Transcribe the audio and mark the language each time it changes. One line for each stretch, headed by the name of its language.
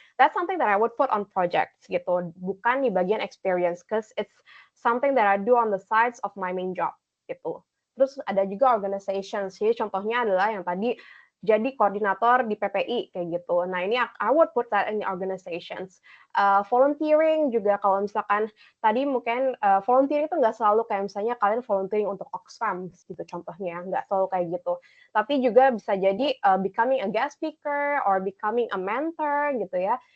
English: That's something that I would put on projects gitu,
Indonesian: bukan di bagian experience,
English: because it's something that I do on the sides of my main job gitu.
Indonesian: Terus ada juga organizations, jadi contohnya adalah yang tadi jadi koordinator di PPI kayak gitu.
English: Nah ini I would put that in organizations.
Indonesian: Volunteering juga, kalau misalkan tadi mungkin volunteering itu nggak selalu kayak misalnya kalian volunteering untuk Oxfam gitu contohnya, nggak selalu kayak gitu. Tapi juga bisa jadi
English: becoming a guest speaker or becoming a mentor gitu ya.